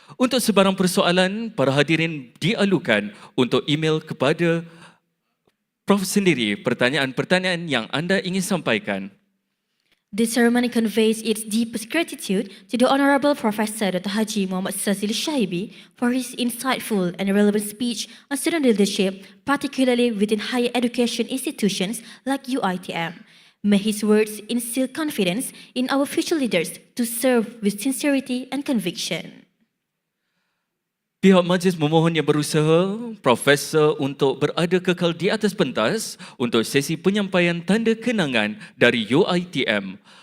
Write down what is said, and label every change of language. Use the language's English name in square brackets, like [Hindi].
[Malay] Untuk sebarang persoalan, para hadirin dialukan untuk email kepada Prof sendiri pertanyaan-pertanyaan yang anda ingin sampaikan. [English] This ceremony conveys its deepest gratitude to the Honorable Professor Dr. Haji Muhammad Sazili Shahibi for his insightful and relevant speech on student leadership, particularly within higher education institutions like UITM. May his words instill confidence in our future leaders to serve with sincerity and conviction. [Malay] Pihak majlis memohon yang berusaha Profesor untuk berada kekal di atas pentas untuk sesi penyampaian tanda kenangan dari UITM.